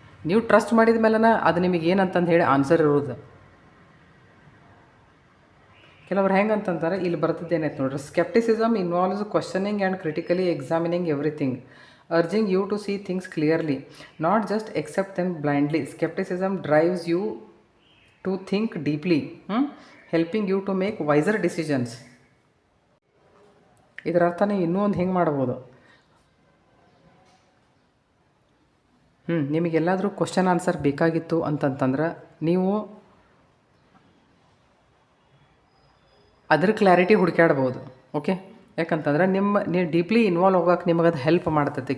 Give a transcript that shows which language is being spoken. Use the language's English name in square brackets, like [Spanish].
[Kannada] ನೀವು ಟ್ರಸ್ಟ್ ಮಾಡಿದ ಮೇಲೇ ಅದು ನಿಮಗೆ ಏನಂತಂದು ಹೇಳಿ ಆನ್ಸರ್ ಇರೋದು. ಕೆಲವ್ರು ಹೆಂಗಂತಂತಾರೆ, ಇಲ್ಲಿ ಬರ್ತದೇನೈತೆ ನೋಡ್ರಿ, [English] Skepticism involves questioning and critically examining everything, urging you to see things clearly, not just accept them blindly. Skepticism drives you to think deeply, helping you to make wiser decisions. [Kannada] ಇದರ ಅರ್ಥ ನೀವು ಇನ್ನೂ ಒಂದು ಹೆಂಗೆ ಮಾಡ್ಬೋದು, ನಿಮಗೆಲ್ಲಾದರೂ ಕ್ವಶನ್ ಆನ್ಸರ್ ಬೇಕಾಗಿತ್ತು ಅಂತಂತಂದ್ರೆ ನೀವು ಅದ್ರ ಕ್ಲಾರಿಟಿ ಹುಡುಕ್ಯಾಡ್ಬೋದು. ಓಕೆ, ಯಾಕಂತಂದ್ರೆ ನೀವು ಡೀಪ್ಲಿ ಇನ್ವಾಲ್ವ್ ಹೋಗೋಕೆ ನಿಮಗೆ ಅದು ಹೆಲ್ಪ್ ಮಾಡ್ತೈತಿ.